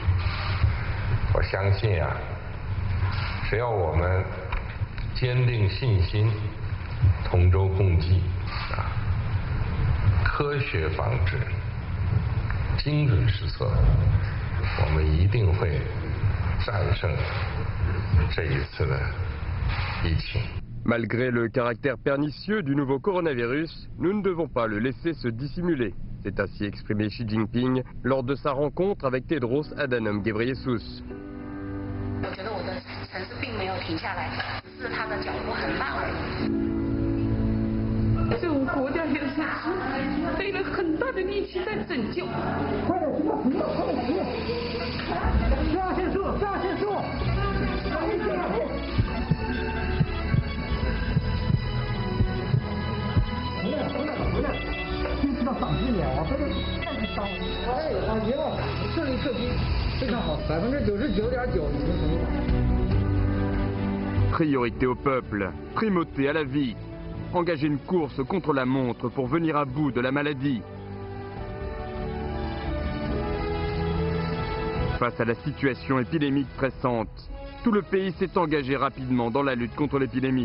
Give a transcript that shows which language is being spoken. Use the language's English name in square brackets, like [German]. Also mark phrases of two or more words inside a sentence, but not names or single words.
[Chinese] 我相信啊，只要我们坚定信心、同舟共济啊，科学防治、精准施策，我们一定会战胜这一次的疫情。 [French] Malgré le caractère pernicieux du nouveau coronavirus, nous ne devons pas le laisser se dissimuler. C'est ainsi exprimé Xi Jinping lors de sa rencontre avec Tedros Adhanom Ghebreyesus. [Chinese] 我觉得我的城市并没有停下来，只是它的脚步很慢而已。这个国家现在是费了很大的力气在拯救。快点，不要，快点，下线数，下线数，回来，先知道长一秒啊，这个太伤了。哎，好极了，顺利撤军，非常好，99.9%已经成功。 [French] Priorité au peuple, primauté à la vie. Engager une course contre la montre pour venir à bout de la maladie. Face à la situation épidémique pressante, tout le pays s'est engagé rapidement dans la lutte contre l'épidémie.